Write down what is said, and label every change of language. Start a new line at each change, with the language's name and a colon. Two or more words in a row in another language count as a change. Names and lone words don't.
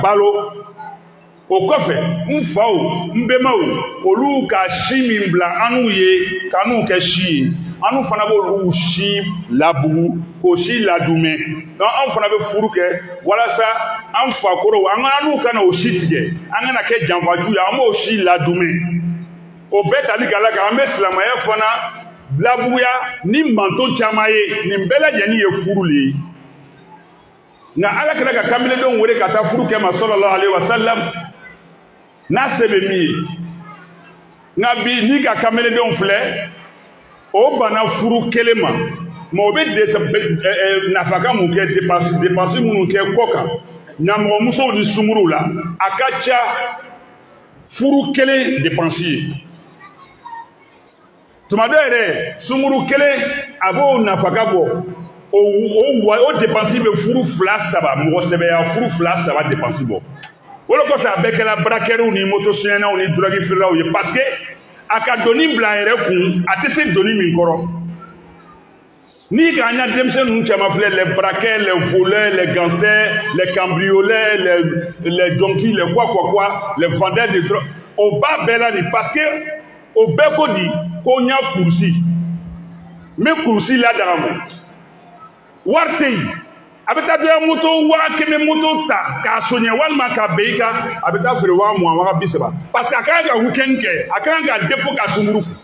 Bambara: balo o kɔfɛ n faw n bɛnbaw olu ka si min bila an n'u ye ka n'u kɛ si ye an n'u fana b'olu si labugu k'o si ladumɛ donc anw fana bɛ furu kɛ walasa an fakɔrɔw an n'u kana o si tigɛ an kana kɛ janfaju ye an b'o si ladumɛ o bɛɛ tali k'a la kan an bɛ silamɛya fana labuguya ni manto caman ye nin bɛɛ lajɛlen ye furu le ye nka ala kɛra ka kamilendenw wele ka taa furu kɛ ma
Arabic: صلى الله عليه وسلم
Bambara: n'a se bɛ min ye nka bi n'i ka kamilendenw filɛ o bana furu kelen ma mɛ o bɛ nafaka mun kɛ dépense minnu kɛ kɔ kan ɲamɔgɔmusow ni sunkuruw la a ka ca furu kelen dépense ye tuma dɔ yɛrɛ sunkuru kelen a b'o nafaka bɔ o dépense be furu fila saba mɔgɔ sɛbɛya furu fila saba dépense bɔ o de kɔfɛ a bɛɛ kɛla barakɛriw ni motosiyɛnnaw ni drogue feerelaw ye
French: parce que
Bambara: a ka doni bila a yɛrɛ kun a tɛ se doni min kɔrɔ ni k'an ya denmisɛnnin ninnu caman filɛ
French: les braqueurs les voleurs les gangsters les cambrioleurs les junkies les quoi les vendeurs de drogue
Bambara: o b'a bɛɛ la nin
French: parce que
Bambara: o bɛɛ ko di ko n y'a kurusi n bɛ kurusi ladaga mɔ wari tɛ yen a bɛ taa dɔ ya moto 100 moto ta k'a soɲɛ walima k'a bɛn i kan a bɛ taa feere 20 20
French: parce que
Bambara: a kan ka weekend kɛ a kan ka dépôt ka sunkuru